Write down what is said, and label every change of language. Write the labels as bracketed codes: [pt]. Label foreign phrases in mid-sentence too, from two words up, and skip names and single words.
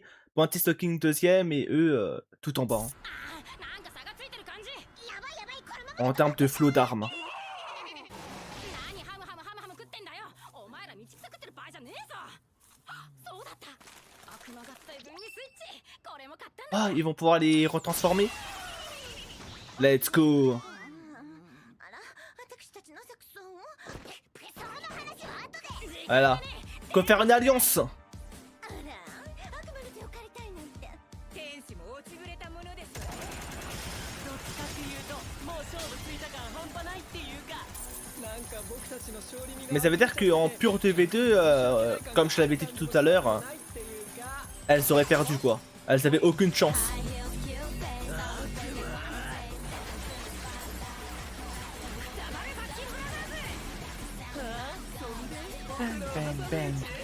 [fr] Panty Stocking deuxième et eux tout en bas. Hein. [ja] なんか差がついてる感じ。やばいやばいこのまま [fr] En termes de flot d'armes. [ja] 何ハムハムハムハム食ってんだよ。お前ら道草食ってる場合じゃねえぞ。あ、そうだった。悪魔合体分離スイッチ。これも買ったんだ。 [fr] Ah, ils vont pouvoir les retransformer. [en] Let's go. [ja] あら私たちの作戦をその話は後で [fr] Voilà. Quoi faire une alliance? [ja] あら悪魔の手を借りたいなんて天使も落ちぶれたものです。どっちかっていうともう勝負ついた感半端ないっていうかなんか僕たちの勝利に [fr] Mais ça veut dire qu'en pur 2v2, comme je l'avais dit tout à l'heure, elles auraient perdu quoi. Elles avaient aucune chance. Bang, bang.